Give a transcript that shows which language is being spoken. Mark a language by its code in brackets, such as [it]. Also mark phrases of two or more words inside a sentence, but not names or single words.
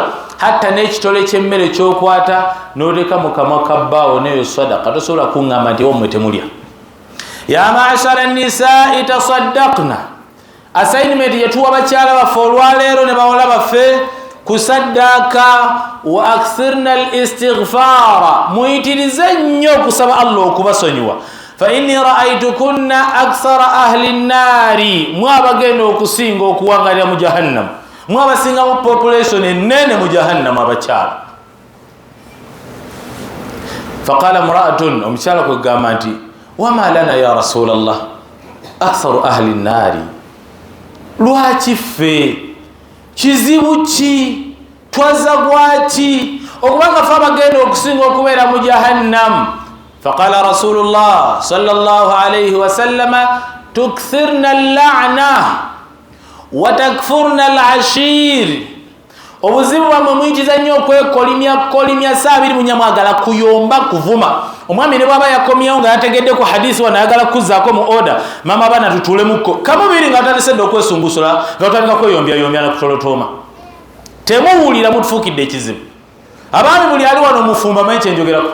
[lg] Hatta n'ekitole ky'emmere ekyokwata n'oteeka mu kamwa ka bbaawo neyo sadaka, tosobola kuŋŋamba nti omwe temulya. [ar] يا معشر النساء تصدقن. [lg] Assignment yetuwa bakyala baffe olwaleero ne bawala baffe kusaddaka [ar] وأكثرن الاستغفار, [lg] muyitirize nnyo okusaba Allah okubasonyiwa. [ar] فإني رأيتكن أكثر أهل النار, [lg] mwe abagenda okusinga okuwangalira mu jahannam, mwe abasinga mu population ennene mu jahannam abakyala. [ar] فقالت امرأة, [lg] omukyala kwegamba nti [ar] وما لنا يا رسول الله أكثر أهل النار, [lg] lwaki ffe, kizibu ki, twaza gwaki okubanga ffe abagenda okusinga okubeera mu jahannam? [ar] فقال رسول الله صلى الله عليه وسلم تكثرن اللعن وتكفرن العشير. [lg] Obuzibu bwamwe muyitiza nnyo okwekolimya saabiri munyamwagala kuyomba kuvuma. Omwami ne bwaba yakomyewo nga yategedde ku hadisi wano ayagala kuzzaako mu order, mama abaana tutuulemuko kamubiri nga atandise okwesunguusula nga otandika kweyombyayombya nakutolotooma. Temuwulira mutufuukidde ekizibu. Abaami buli ali wano mufumba manyi kyenjogerako.